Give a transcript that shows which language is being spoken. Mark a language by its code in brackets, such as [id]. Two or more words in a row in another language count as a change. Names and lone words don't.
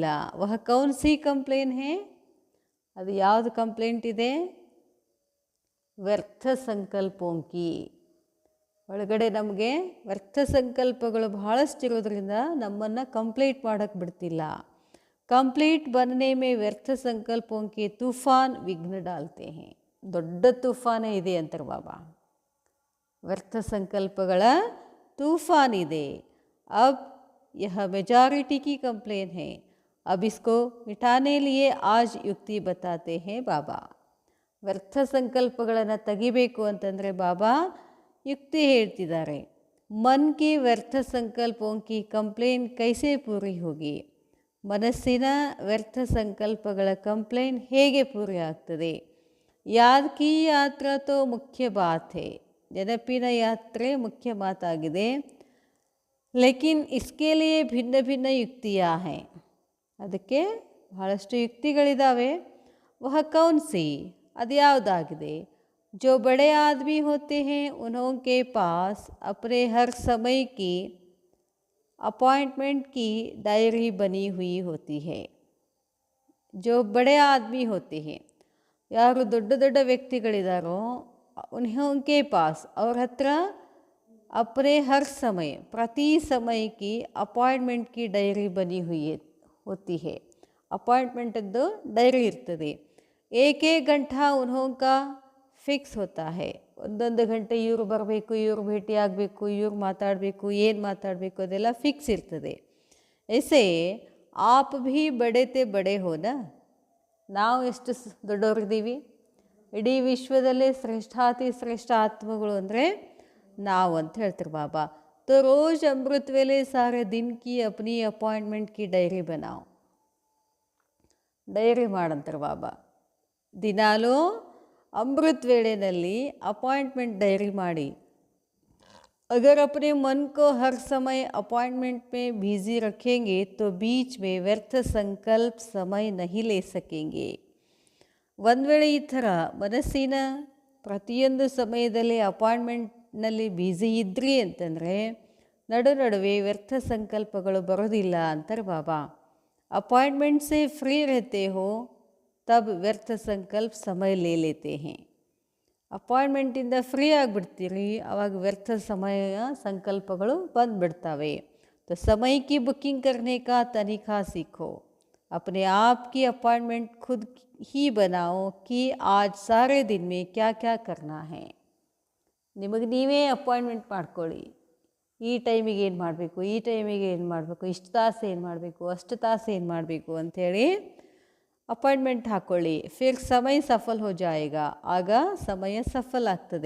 [hi] वह कौन सी कंप्लेन है, [kn] ಅದು ಯಾವುದು ಕಂಪ್ಲೇಂಟ್ ಇದೆ? [hi] व्यर्थ संकल्पों की. [kn] ಒಳಗಡೆ ನಮಗೆ ವ್ಯರ್ಥ ಸಂಕಲ್ಪಗಳು ಬಹಳಷ್ಟಿರೋದ್ರಿಂದ ನಮ್ಮನ್ನು ಕಂಪ್ಲೀಟ್ ಮಾಡೋಕ್ಕೆ ಬಿಡ್ತಿಲ್ಲ. [hi] ಕಂಪ್ಲೀಟ್ बनने में व्यर्थ संकल्पों के तूफान विघ्न डालते हैं. [kn] ದೊಡ್ಡ ತೂಫಾನೇ ಇದೆ ಅಂತಾರೆ ಬಾಬಾ. ವ್ಯರ್ಥ ಸಂಕಲ್ಪಗಳ तूफान ಇದೆ. [hi] अब यह मेजॉरिटी की कंप्लेन है. अब इसको मिटाने लिए आज युक्ति बताते हैं ಬಾಬಾ. [kn] ವ್ಯರ್ಥ ಸಂಕಲ್ಪಗಳನ್ನು ತೆಗಿಬೇಕು ಅಂತಂದರೆ ಬಾಬಾ ಯುಕ್ತಿ ಹೇಳ್ತಿದ್ದಾರೆ. [hi] मन की व्यर्थ संकल्पों की कंप्लेन कैसे पूरी होगी. [kn] ಮನಸ್ಸಿನ ವ್ಯರ್ಥ ಸಂಕಲ್ಪಗಳ ಕಂಪ್ಲೇಂಟ್ ಹೇಗೆ ಪೂರಿ ಆಗ್ತದೆ. [hi] याद की यात्रा तो मुख्य बात है. [kn] ನೆನಪಿನ ಯಾತ್ರೆ ಮುಖ್ಯ ಮಾತಾಗಿದೆ. [hi] लेकिन इसके लिए भिन्न भिन्न युक्तियां हैं. [kn] ಅದಕ್ಕೆ ಬಹಳಷ್ಟು ಯುಕ್ತಿಗಳಿದ್ದಾವೆ. [hi] वह कौन सी, [kn] ಅದು ಯಾವುದಾಗಿದೆ. [hi] जो बड़े आदमी होते हैं उन्हों के पास अपने हर समय की अपॉइंटमेंट की डायरी बनी हुई होती है. जो बड़े आदमी होते हैं, [kn] ಯಾರು ದೊಡ್ಡ ದೊಡ್ಡ ವ್ಯಕ್ತಿಗಳಿದಾರೋ [hi] उन्होंके पास, [kn] ಅವ್ರ ಹತ್ರ [hi] अपने हर समय, [kn] ಪ್ರತಿ ಸಮಯಕ್ಕೆ [hi] अपॉइंटमेंट की डायरी बनी हुई होती है. [kn] ಅಪಾಯಿಂಟ್ಮೆಂಟದ್ದು ಡೈರಿ ಇರ್ತದೆ. [hi] एक घंटा उन्होंका फिक्स होता है. [kn] ಒಂದೊಂದು ಗಂಟೆ ಇವ್ರು ಬರಬೇಕು, ಇವ್ರು ಭೇಟಿ ಆಗಬೇಕು, ಇವ್ರು ಮಾತಾಡಬೇಕು, ಏನು ಮಾತಾಡಬೇಕು ಅದೆಲ್ಲ ಫಿಕ್ಸ್ ಇರ್ತದೆ. [hi] ऐसे आप भी बड़े ते बड़े हो ना. [kn] ನಾವು ಎಷ್ಟು ದೊಡ್ಡವರಿದ್ದೀವಿ. ಇಡೀ ವಿಶ್ವದಲ್ಲೇ ಶ್ರೇಷ್ಠಾತಿ ಶ್ರೇಷ್ಠ ಆತ್ಮಗಳು ಅಂದರೆ ನಾವು ಅಂತ ಹೇಳ್ತಾರೆ ಬಾಬಾ. [hi] तो रोज़ अमृत वेले सारे दिन की अपनी अपॉइंटमेंट की डायरी बनाओ. [kn] ಡೈರಿ ಮಾಡಂತಾರೆ ಬಾಬಾ. ದಿನಾಲೂ अमृत ವೇಳೆಯಲ್ಲಿ [en] appointment diary [kn] ಮಾಡಿ. [hi] अगर अपने मन को हर समय अपॉइंटमेंट में बिजी रखेंगे तो बीच में व्यर्थ संकल्प समय नहीं ले सकेंगे. [kn] ಒಂದು ವೇಳೆ ಈ ಥರ ಮನಸ್ಸಿನ ಪ್ರತಿಯೊಂದು ಸಮಯದಲ್ಲಿ ಅಪಾಯಿಂಟ್ಮೆಂಟ್ನಲ್ಲಿ ಬ್ಯುಸಿ ಇದ್ರಿ ಅಂತಂದರೆ ನಡುವೆ ವ್ಯರ್ಥ ಸಂಕಲ್ಪಗಳು ಬರೋದಿಲ್ಲ ಅಂತಾರೆ ಬಾಬಾ. [hi] अपॉइंटमेंट से फ्री रहते हो तब व्यर्थ संकल्प समय ले लेते हैं. [kn] ಅಪಾಯಿಂಟ್ಮೆಂಟಿಂದ ಫ್ರೀ ಆಗಿಬಿಡ್ತೀರಿ, ಆವಾಗ ವ್ಯರ್ಥ ಸಮಯ ಸಂಕಲ್ಪಗಳು ಬಂದುಬಿಡ್ತವೆ. [hi] तो समय की बुकिंग करने का तरीका सीखो. अपने आप की अपॉइंटमेंट खुद ही बनाओ कि आज सारे दिन में क्या क्या करना है. [kn] ನಿಮಗೆ ನೀವೇ ಅಪಾಯಿಂಟ್ಮೆಂಟ್ ಮಾಡ್ಕೊಳ್ಳಿ. ಈ ಟೈಮಿಗೆ ಏನು ಮಾಡಬೇಕು, ಈ ಟೈಮಿಗೆ ಏನು ಮಾಡಬೇಕು, ಇಷ್ಟು ತಾಸು ಏನು ಮಾಡಬೇಕು, ಅಷ್ಟು ತಾಸು ಏನು ಮಾಡಬೇಕು ಅಂಥೇಳಿ ಅಪಾಯಿಂಟ್ಮೆಂಟ್ ಹಾಕ್ಕೊಳ್ಳಿ. [hi] फिर समय सफल हो जाएगा. [kn] ಆಗ ಸಮಯ ಸಫಲ್ ಆಗ್ತದೆ.